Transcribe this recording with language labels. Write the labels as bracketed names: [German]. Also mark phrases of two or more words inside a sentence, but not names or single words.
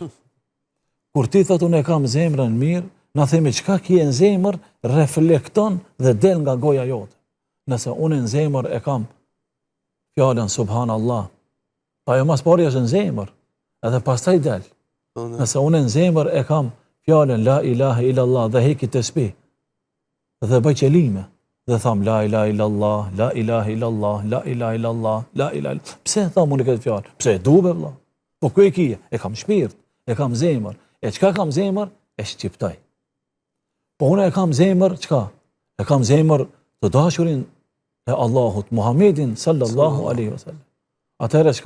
[Albanian] Kur ti thot, unë e kam zemrën mirë, na themi çka kje në zemër, reflekton dhe del nga goja jote. Nëse unë në zemër e kam fjallën subhanallah, pa jo mas pari është në zemër, edhe pastaj del. Nëse unë në zemër e kam fjallën [Arabic] لا إله إلا الله [Albanian] dhe heki të spi, dhe bëj qelime, dhe tham [Arabic] لا إله إلا الله, لا إله إلا الله, لا إله إلا الله, لا إله إلا الله. [Albanian] Pse tham unë këtë fjallë? Pse e dube vëlla? Po ku e kije? E kam shpirt, e kam zemër. E qka kam zemër? E shqiptaj. Po unë e kam zemër, qka? E kam zemër të dashurin e Allahut, Muhammedin [Arabic] صلى الله عليه وسلم. [Albanian] Atëherë qka?